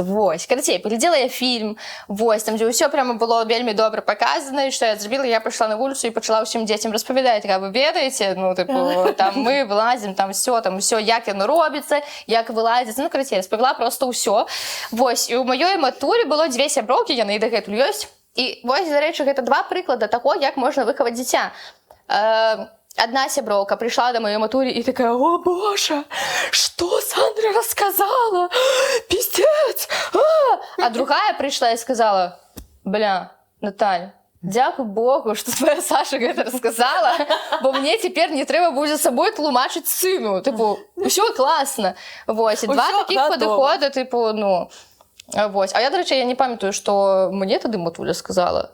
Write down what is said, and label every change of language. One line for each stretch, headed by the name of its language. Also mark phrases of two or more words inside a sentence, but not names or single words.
Belarusian: Вось, карацей, паглядзела я фільм, вось, там, дзе ўсё прямо было вельмі добра паказана, і што я зрабіла, я пайшла на вуліцу і пачала ўсім дзецям распавядаць, вы ведаеце, там мы вылазім, там усё, як яно робіцца, як вылазіць, карацей, распавяла проста ўсё. Вось, і ў маёй матулі было 2 сяброўкі, яны і дагэтуль ёсць. І вось, дарэчы, гэта 2 прыклада таго, як можна выхаваць дзіця.
Russian: Одна сяброўка пришла до моей матури и такая: «О боже, что Сандра рассказала? Пиздец!» А другая пришла и сказала: Бля,
Belarusian: Наталь, дзякуй Богу, што твоя Саша гэта расказала, бо мне цяпер не трэба будзе сабой тлумачыць сыну. Тыпу, усё класна. Вось, і два такіх падыхода, тыпу, ну... Вось. А я, дарэчы, я не памятаю, што мне тады Матуля сказала.